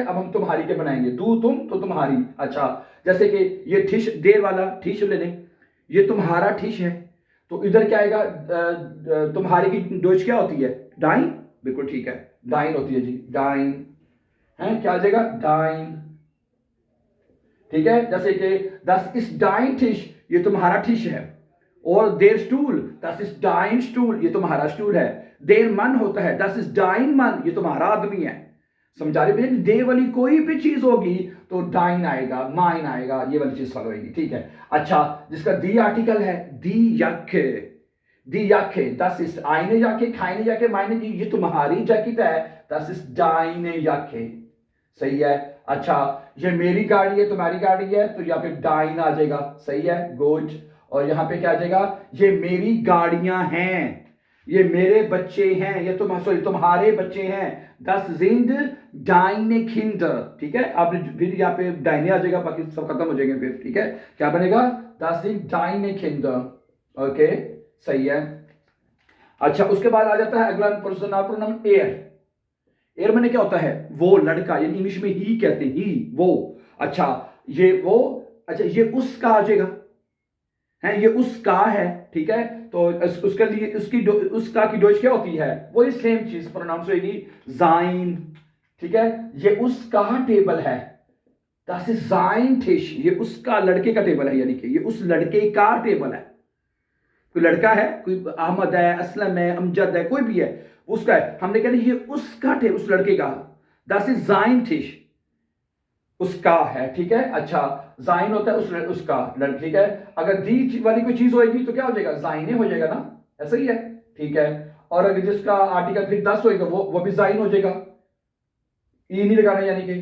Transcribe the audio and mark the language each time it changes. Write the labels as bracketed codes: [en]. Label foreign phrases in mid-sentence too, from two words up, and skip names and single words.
[hi] अब हम तुम्हारी के बनाएंगे, दू तुम तो तुम्हारी। अच्छा, जैसे कि ये ठिश, देर वाला ठिश ले लें, ये तुम्हारा ठिश है, तो इधर क्या आएगा? तुम्हारी की डोज क्या होती है? डाइन। बिल्कुल ठीक है, डाइन होती है जी, डाइन है। क्या आ जाएगा? डाइन। ठीक है, जैसे कि [de] das ist dein Tisch, [hi] ये तुम्हारा ठिश है। [de] और der Stuhl, das ist dein Stuhl, [hi] ये तुम्हारा स्टूल है। [de] der Mann [hi] होता है, [de] das ist dein Mann, [hi] ये तुम्हारा आदमी है। समझा रहे भैया? दे वाली कोई भी चीज होगी तो डाइन आएगा, माइन आएगा, ये वाली चीज फॉलो होगी। ठीक है। अच्छा, जिसका दी आर्टिकल है, [de] die Jacke, die Jacke, das ist eine Jacke, keine Jacke, meine, [hi] ये तुम्हारी जैकेट है, [de] das ist deine Jacke। [hi] सही है। अच्छा, ये मेरी गाड़ी है, तुम्हारी गाड़ी है, तो यहाँ पे डाइन आ जाएगा। सही है, गुड। और यहाँ पे क्या आ जाएगा? ये मेरी गाड़ियां हैं, ये मेरे बच्चे हैं, ये तुम्हारे बच्चे हैं। [de] Das sind deine Kinder। [hi] ठीक है, आप फिर यहाँ पे डाइने आ जाएगा, बाकी सब खत्म हो जाएंगे फिर। ठीक है, क्या बनेगा? [de] Das sind deine Kinder। [hi] ओके, सही है। अच्छा, उसके बाद आ जाता है अगला पर्सनल प्रोनाउन एयर। एयर माने क्या होता है? वो, लड़का, यानी इंग्लिश में ही कहते हैं, ही, वो। अच्छा, ये वो, अच्छा ये उसका आ जाएगा, है, ये उसका है। ठीक है, तो उसके लिए उसका की डोज क्या होती है? वही सेम चीज प्रोनाउंस होगी, जाइन। ठीक है, ये उसका टेबल है, [de] das ist sein Tisch, [hi] ये उसका, लड़के का टेबल है, यानी कि ये उस लड़के का टेबल है। कोई लड़का है, कोई अहमद है, असलम है, अमजद है, कोई भी है, उसका है। हमने कहना ये उसका टेबल, उस लड़के का, [de] das ist sein Tisch, [hi] उसका है। ठीक है। अच्छा, जाइन होता है उसका, लड़का। ठीक है, अगर दी वाली कोई चीज होगी तो क्या हो जाएगा? जाइने हो जाएगा ना, ऐसा ही है। ठीक है, और अगर जिसका आर्टिकल फिर 10 होगा वो भी जाइन हो जाएगा, ई नहीं लगाना यानी कि।